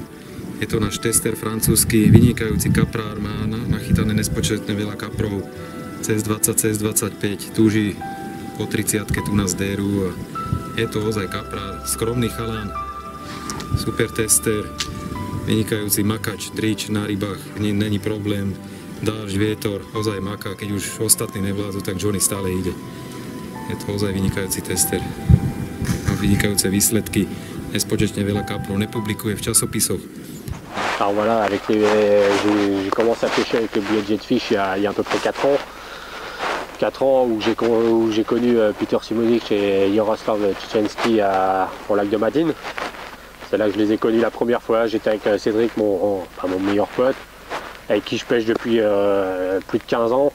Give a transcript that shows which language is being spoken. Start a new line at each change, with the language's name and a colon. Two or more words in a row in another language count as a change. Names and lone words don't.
Slovak: Je to náš tester francúzsky, vynikajúci kaprár, má nachytané nespočetne veľa kaprov, cez 20, cez 25, túži po 30-ke tu nás déru a je to ozaj kaprár, skromný chalán, super tester, vynikajúci makač, drič na rybách, není problém, dážď, vietor, ozaj maká, keď už ostatní nevládzu, tak Johnny stále ide. Je to ozaj vynikajúci tester, má vynikajúce výsledky, nespočetne veľa kaprov, nepublikuje v časopisoch.
French: Alors voilà, j'ai commencé à pêcher avec le bouillet de Jetfish il y a à peu près 4 ans. 4 ans où j'ai connu Peter Simonik et Jaroslav Tchichenski au lac de Madine. C'est là que je les ai connus la première fois. J'étais avec Cédric, mon meilleur pote, avec qui je pêche depuis plus de 15 ans.